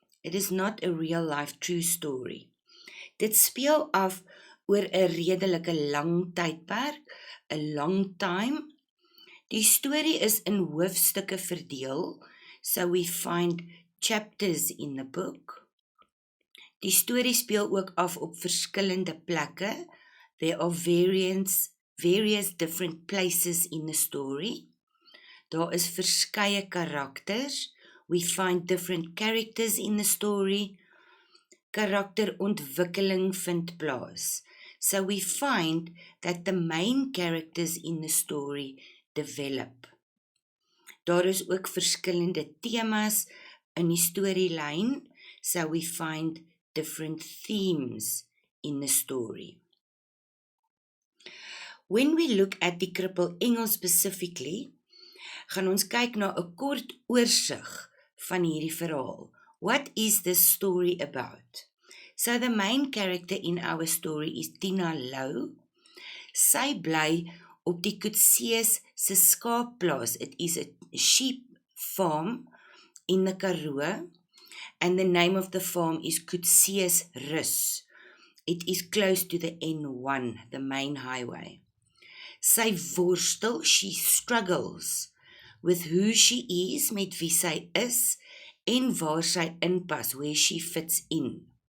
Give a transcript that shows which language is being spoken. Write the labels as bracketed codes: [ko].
[en] It is not a real life true story. [af] Dit speel af oor 'n redelike lang tydperk, 'n [en] long time. [af] Die storie is in hoofstukke verdeel, [en] so we find chapters in the book. [af] Die storie speel ook af op verskillende plekke. [en] There are various different places in the story. [af] Daar is verskeie karakters. [en] We find different characters in the story. [af] Karakterontwikkeling vind plaas. [en] So we find that the main characters in the story develop. [af] Daar is ook verskillende temas in die storielyn. [en] So we find different themes in the story. When we look at [af] die krippelengel [en] specifically, [af] gaan ons kyk na 'n kort oorsig van hierdie verhaal. [en] What is this story about? So the main character in our story is Tina Lou. [af] Sy bly op die Coetzee se skaapplaas. [en] It is a sheep farm in the Karoo, and the name of the farm is Coetzee Rus. It is close to the N1, the main highway. [af] Sy worstel, [en] she struggles with who she is, [af] met wie sy is, en waar sy inpas, [en] where she fits in.